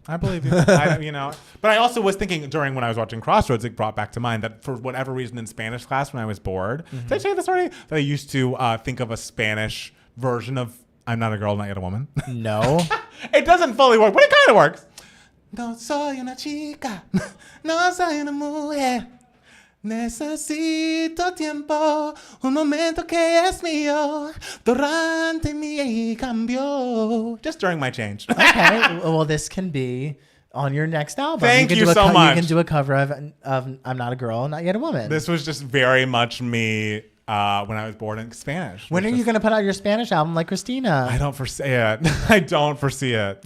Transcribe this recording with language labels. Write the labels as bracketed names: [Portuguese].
[English] I believe you. But I also was thinking during when I was watching Crossroads, it brought back to mind that for whatever reason in Spanish class when I was bored, did I say this already? That I used to think of a Spanish version of I'm Not a Girl, Not Yet a Woman. No. It doesn't fully work, but it kind of works. [Spanish] No soy una chica, no soy una mujer. Necesito tiempo, un momento que es mío, durante mi cambio. [English] Just during my change. Okay, well, this can be on your next album. Thank you so much. You can do a cover of I'm Not a Girl, Not Yet a Woman. This was just very much me when I was born in Spanish. When are you going to put out your Spanish album like Christina? I don't foresee it. I don't foresee it.